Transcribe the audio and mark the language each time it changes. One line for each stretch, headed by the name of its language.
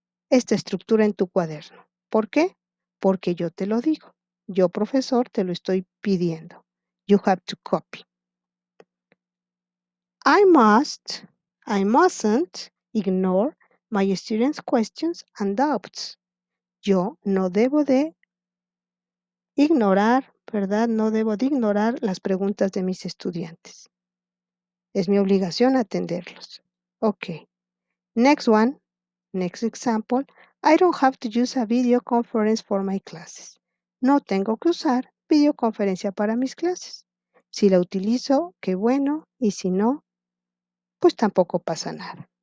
Spanish: Esta estructura en tu cuaderno. ¿Por qué? Porque yo te lo digo. Yo, profesor, te lo estoy pidiendo.
English: You have to copy. I mustn't ignore my students' questions and doubts.
Spanish: Yo no debo de ignorar, ¿verdad? No debo de ignorar las preguntas de mis estudiantes. Es mi obligación atenderlos.
English: Okay. Next one, next example. I don't have to use a video conference for my classes.
Spanish: No tengo que usar videoconferencia para mis clases. Si la utilizo, qué bueno, y si no, pues tampoco pasa nada.